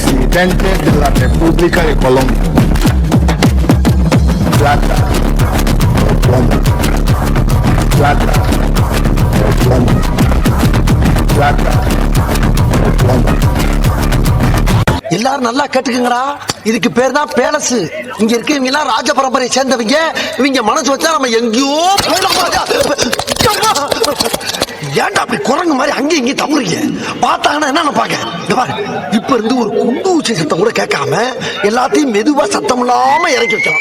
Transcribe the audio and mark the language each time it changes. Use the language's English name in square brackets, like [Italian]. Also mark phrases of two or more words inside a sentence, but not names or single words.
[Spanish] Presidente de la República de Colombia. Plata o plomo. Plata o plomo. Plata o plomo. [Tamil] எல்லாரும் நல்லா கேட்டுக்கங்கடா. இதுக்கு பேர் தான் பேலஸ். இங்க இருக்கவங்க எல்லாம் ராஜ பரம்பரையை சேர்ந்தவங்க. இவங்க மனசு வச்சா நம்ம எங்கேயோ ஏன்டா அப்படி குரங்கு மாதிரி அங்கேயும் இங்கேயும் தவறுங்க. பார்த்தாங்கன்னா என்ன நினைப்பாங்க? இப்ப இருந்து ஒரு குண்டு ஊச்சி சத்தம் கூட கேட்காம எல்லாத்தையும் மெதுவா சத்தம் இல்லாம இறக்கி வைக்கலாம்.